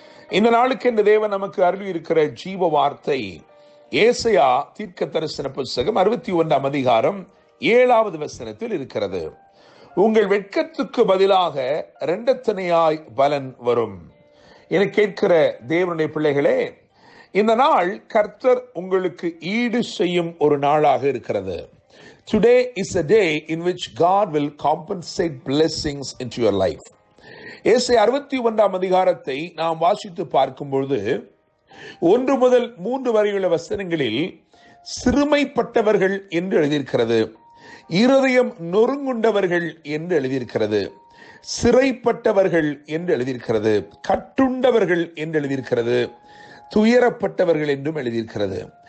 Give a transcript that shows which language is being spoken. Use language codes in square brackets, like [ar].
[ta] இந்த நாளுக்கு இந்த தேவன் நமக்கு அருளி இருக்கிற ஜீவ வார்த்தை ஏசாயா தீர்க்க தரிசன புத்தகம் 61ஆம் அதிகாரம் 7வது வசனத்தில் இருக்கிறது. உங்கள் வெட்கத்துக்கு பதிலாக இரண்டத்தனையாய் பலன் வரும். என கேட்கிற தேவனுடைய பிள்ளைகளே, இந்த நாள் கர்த்தர் உங்களுக்கு ஈடு செய்யும் ஒரு நாளாக இருக்கிறது. [en] Today is a day in which God will compensate blessings into your life. [ta] ஏசாயா 61ஆம் அதிகாரத்தை நாம் வாசித்து பார்க்கும் பொழுது 1 முதல் 3 வரையுள்ள வசனங்களில் சிறுமைப்பட்டவர்கள் என்று எழுதியிருக்கிறது, இருதயம் நொறுங்குண்டவர்கள் என்று எழுதியிருக்கிறது, சிறைப்பட்டவர்கள் என்று எழுதியிருக்கிறது, கட்டுண்டவர்கள் என்று எழுதியிருக்கிறது, துயரப்பட்டவர்கள் என்றும் எழுதியிருக்கிறது.